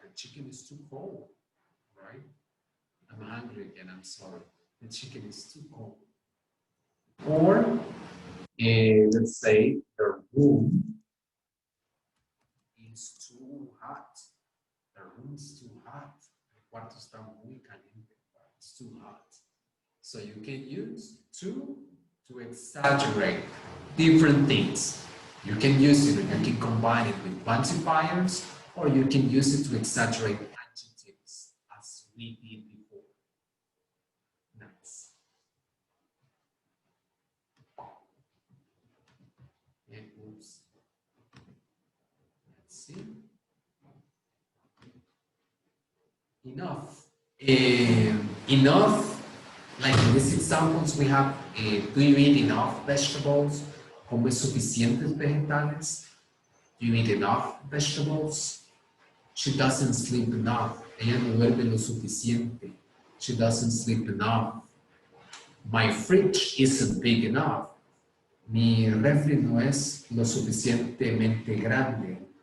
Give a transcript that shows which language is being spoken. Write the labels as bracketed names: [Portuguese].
[English] The chicken is too cold, right? I'm hungry again, I'm sorry. The chicken is too cold. Or, let's say the room is too hot. The room is too hot. [Spanish] El cuarto está muy caliente. [English] It's too hot. So you can use to exaggerate different things. You can use it, you can combine it with quantifiers, or you can use it to exaggerate adjectives, as we did before. Nice. And oops. Let's see. Enough. Enough. Like in these examples, we have, do you eat enough vegetables? [Spanish] ¿Comes suficientes vegetales? [English] Do you eat enough vegetables? She doesn't sleep enough. [Spanish] Ella no duerme lo suficiente. [English] She doesn't sleep enough. My fridge isn't big enough. [Spanish] Mi refri no es lo suficientemente grande.